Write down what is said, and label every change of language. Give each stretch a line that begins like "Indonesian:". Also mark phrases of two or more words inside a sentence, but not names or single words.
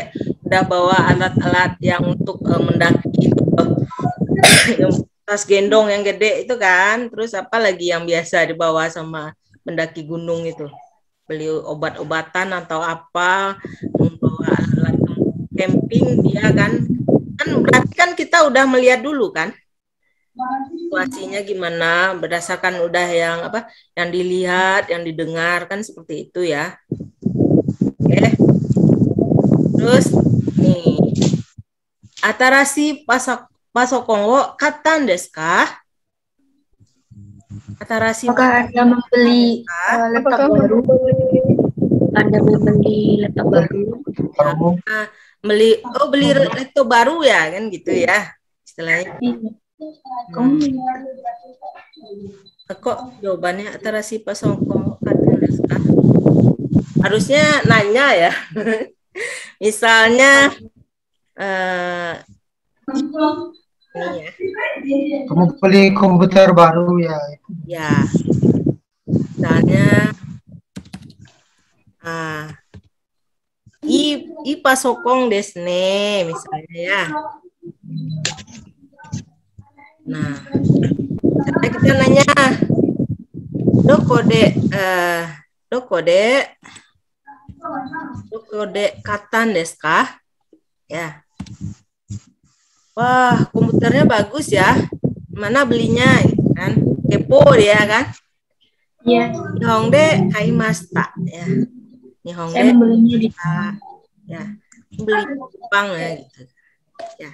Indonesian: gede, udah bawa alat-alat yang untuk mendaki itu, yang tas gendong yang gede itu kan, terus apa lagi yang biasa dibawa sama mendaki gunung itu, beli obat-obatan atau apa, membawa alat camping dia kan berarti kan kita udah melihat dulu kan situasinya gimana berdasarkan udah yang apa yang dilihat, yang didengar kan seperti itu ya. Oke. Terus nih
Japanese: 新しいパソコンを買ったんですか?
Indonesian: Atarashi Apakah Anda membeli laptop Apakah baru? membeli Anda membeli laptop baru? ya, beli laptop baru ya kan gitu ya istilahnya. Kok jawabannya
Japanese: 新しいパソコン買ったんですか?
Indonesian: Harusnya nanya ya. Misalnya ini ya. Kamu beli komputer baru ya? Ya, misalnya
Japanese: いいパソコンですね,
Indonesian: misalnya ya. Nah, karena kita nanya
Japanese: どこで買ったんですか?
Indonesian: Ya. Wah, komputernya bagus ya. Mana belinya kan? Kepo dia kan? Iya.
Japanese: 日本で買いました ya. Nihonde
Indonesian: Saya membelinya di ya. Beli di Jepang ya gitu. Ya.